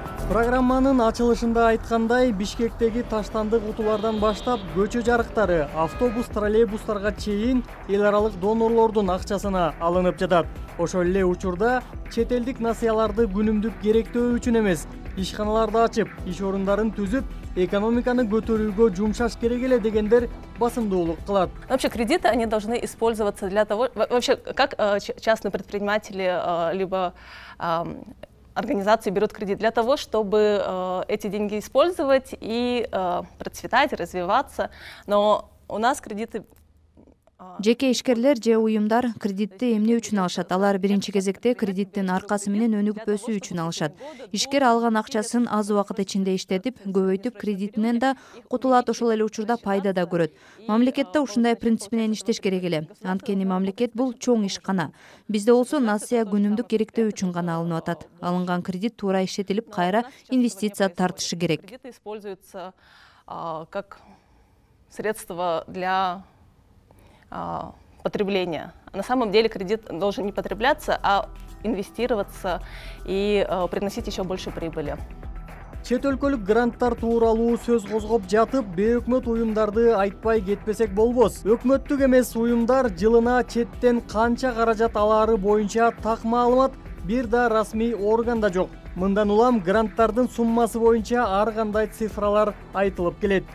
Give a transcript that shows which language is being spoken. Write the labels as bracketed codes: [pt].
[ky] Программанын ачылышында айткандай, Бишкектеги таштандык утулардан баштап көчө жарыктары, автобус, троллейбустарга чейин эл аралык донорлордун акчасына алынып жатат. Ошол эле учурда чет элдик насыяларды күнүмдүк керектөө үчүн эмес, ишканаларды ачып, иш орундарын түзүп, экономиканы көтөрүүгө жумшаш керек эле дегендер басымдуулук кылат. [ru] Вообще кредиты, они должны использоваться для того, вообще как частные предприниматели либо организации берут кредит для того, чтобы эти деньги использовать и процветать, развиваться. Но у нас кредиты [ky] Жеке ишкерлер же уюмдар кредитти эмне үчүн алышат? Алар биринчи кезекте кредиттин аркасы менен өнүгүп өсүү үчүн алышат. Ишкер алган акчасын аз убакыт ичинде иштетип, көбөйтүп, кредитинен да кутулат, ошол эле учурда пайда да көрөт. Мамлекетте ушундай принцип менен иштеш керек эле. Анткени мамлекет бул чоң ишкана. Бизде болсо насыя күнүмдүк керектөө үчүн гана алынып атат. Алынган кредит туура иштетилип, кайра инвестиция тартышы керек. [ru] Кредиты используются как средство для потребления. На самом деле кредит должен не потребляться, а инвестироваться и приносить еще больше прибыли. [ky] Чет өлкөлүк гранттар тууралуу сөз козгоп жатып, бейөкмөт уюмдарды айтпай кетпесек болбос. Өкмөттүк эмес уюмдар жылына четтен канча каражат алаары боюнча так маалымат бир да расмий органда жок. Мындан улам гранттардын суммасы боюнча ар кандай цифралар айтылып келет.